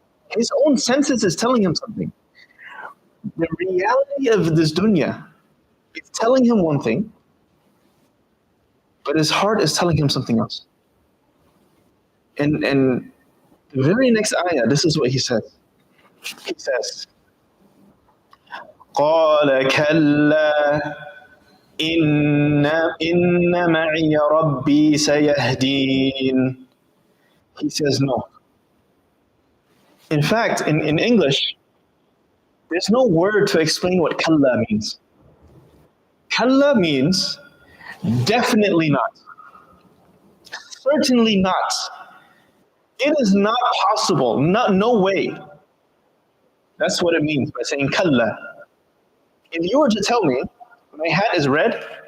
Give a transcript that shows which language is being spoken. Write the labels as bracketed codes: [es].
[en] His own senses is telling him something. The reality of this dunya is telling him one thing, but his heart is telling him something else. And the very next ayah, this is what he says. He says, [ar] قَالَ كَلَّا إِنَّ مَعِيَ رَبِّي سَيَهْدِينَ. [en] He says no. In fact, in English, there's no word to explain what kalla means. Kalla means definitely not. Certainly not. It is not possible. No way. That's what it means by saying kalla. If you were to tell me my hat is red,